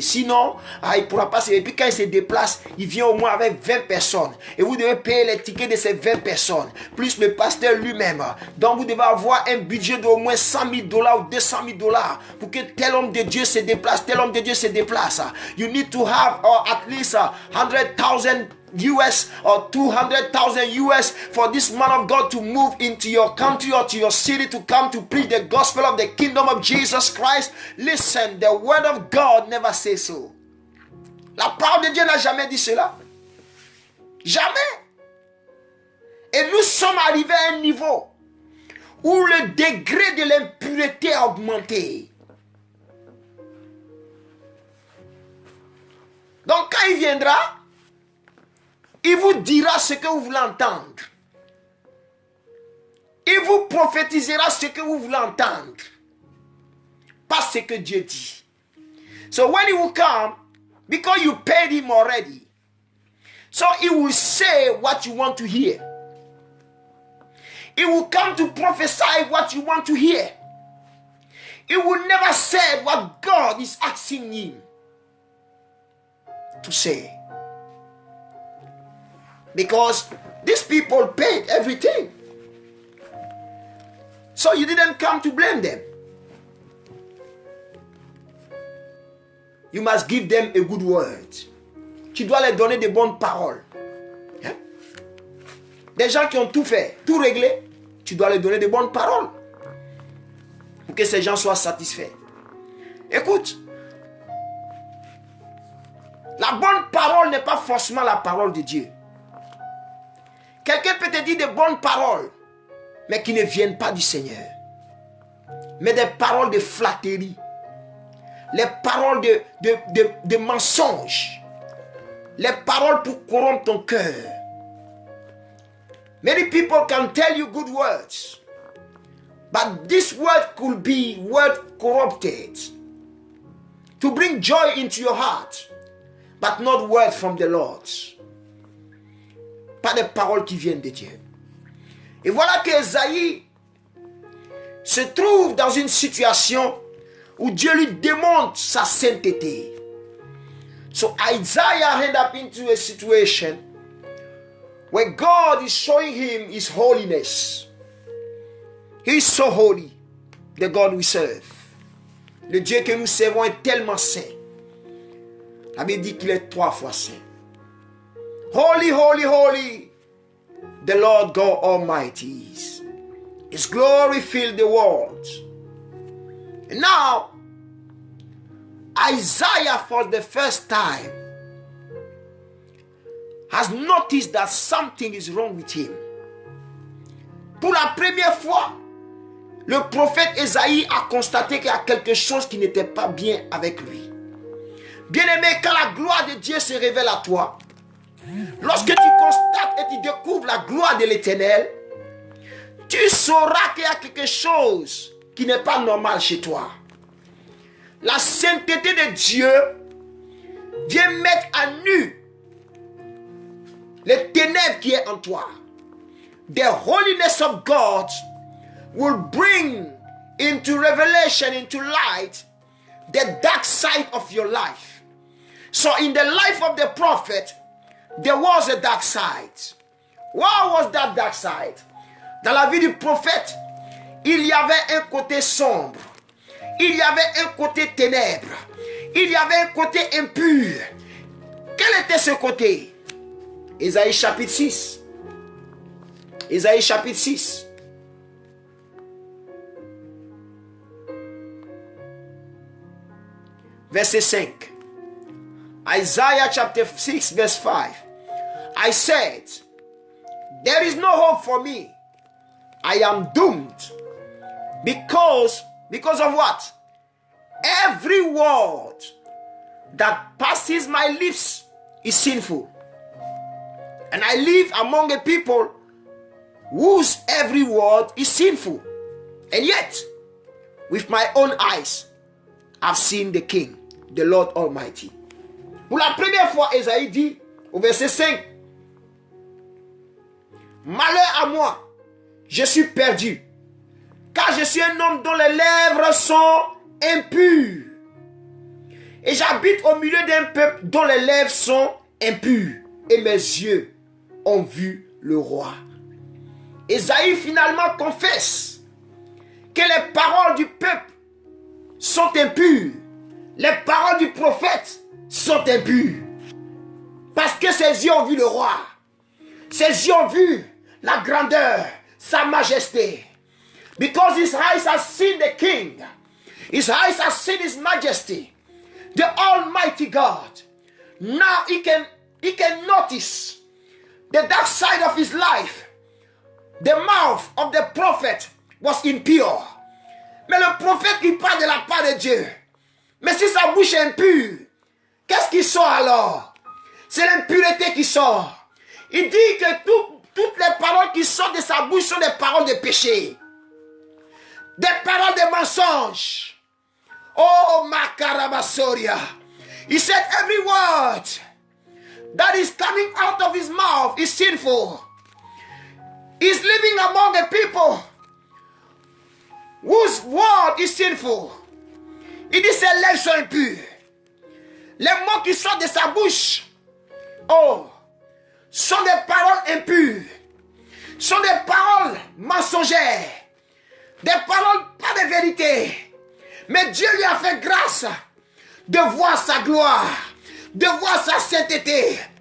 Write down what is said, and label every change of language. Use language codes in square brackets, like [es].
[fr] Sinon, il ne pourra pas se... Et puis quand il se déplace, il vient au moins avec 20 personnes. Et vous devez payer les tickets de ces 20 personnes, plus le pasteur lui-même. Donc vous devez avoir un budget d'au moins 100 000 $ ou 200 000 $ pour que tel homme de Dieu se déplace, tel homme de Dieu se déplace. [en] You need to have at least 100,000 US or 200,000 US for this man of God to move into your country or to your city to come to preach the gospel of the kingdom of Jesus Christ. Listen, the word of God never says so. [fr] La parole de Dieu n'a jamais dit cela. Jamais. Et nous sommes arrivés à un niveau où le degré de l'impureté a augmenté. Donc quand il viendra, il vous dira ce que vous voulez entendre. Il vous prophétisera ce que vous voulez entendre. Pas ce que Dieu dit. [en] So when he will come, because you paid him already, so he will say what you want to hear. He will come to prophesy what you want to hear. He will never say what God is asking him to say. Because these people paid everything. So you didn't come to blame them. You must give them a good word. [fr] Tu dois leur donner de bonnes paroles. Hein? Des gens qui ont tout fait, tout réglé, tu dois leur donner de bonnes paroles. Pour que ces gens soient satisfaits. Écoute, la bonne parole n'est pas forcément la parole de Dieu. Quelqu'un peut te dire de bonnes paroles, mais qui ne viennent pas du Seigneur. Mais des paroles de flatterie. Les paroles de mensonges. Les paroles pour corrompre ton cœur. [en] Many people can tell you good words. But this word could be word corrupted. To bring joy into your heart. But not word from the Lord. [fr] Pas des paroles qui viennent de Dieu. Et voilà qu'Ésaïe se trouve dans une situation où Dieu lui démontre sa sainteté. [en] So Isaiah ended up into a situation where God is showing him his holiness. He is so holy, the God we serve. [fr] Le Dieu que nous servons est tellement saint. La Bible dit qu'il est 3 fois saint. [en] Holy, holy, holy, the Lord God Almighty is. His glory filled the world. And now, Isaiah for the first time has noticed that something is wrong with him. [fr] Pour la première fois, le prophète Ésaïe a constaté qu'il y a quelque chose qui n'était pas bien avec lui. Bien-aimé, quand la gloire de Dieu se révèle à toi, lorsque tu constates et tu découvres la gloire de l'Éternel, tu sauras qu'il y a quelque chose qui n'est pas normal chez toi. La sainteté de Dieu vient mettre à nu les ténèbres qui est en toi. [en] The holiness of God will bring into revelation, into light, the dark side of your life. So in the life of the prophet, there was a dark side. What was that dark side? [fr] Dans la vie du prophète, il y avait un côté sombre. Il y avait un côté ténèbres. Il y avait un côté impur. Quel était ce côté? Ésaïe chapitre 6. Ésaïe chapitre 6. Verset 5. [en] Isaiah chapter 6 verse 5. I said, there is no hope for me. I am doomed. Because of what? Every word that passes my lips is sinful. And I live among a people whose every word is sinful. And yet, with my own eyes, I've seen the King, the Lord Almighty. [fr] Pour la première fois, Esaïe dit au verset 5, malheur à moi, je suis perdu, car je suis un homme dont les lèvres sont impures. Et j'habite au milieu d'un peuple dont les lèvres sont impures. Et mes yeux ont vu le roi. Esaïe finalement confesse que les paroles du peuple sont impures. Les paroles du prophète sont impures. Parce que ses yeux ont vu le roi. Ses yeux ont vu la grandeur, sa majesté. [en] Because his eyes have seen the king. His eyes have seen his majesty. The Almighty God. Now he can notice the dark side of his life. The mouth of the prophet was impure. [fr] Mais le prophète il parle de la part de Dieu. Mais si sa bouche est impure, qu'est-ce qui sort alors? C'est l'impureté qui sort. Il dit que toutes les paroles qui sortent de sa bouche sont des paroles de péché. Des paroles de mensonge. Oh, Makarabasoria. [en] He said every word that is coming out of his mouth is sinful. He's living among a people whose word is sinful. [fr] Il dit ses lèvres sont impures. Les mots qui sortent de sa bouche, oh, sont des paroles impures. Sont des paroles mensongères. Des paroles pas de vérité. Mais Dieu lui a fait grâce de voir sa gloire, de voir sa sainteté.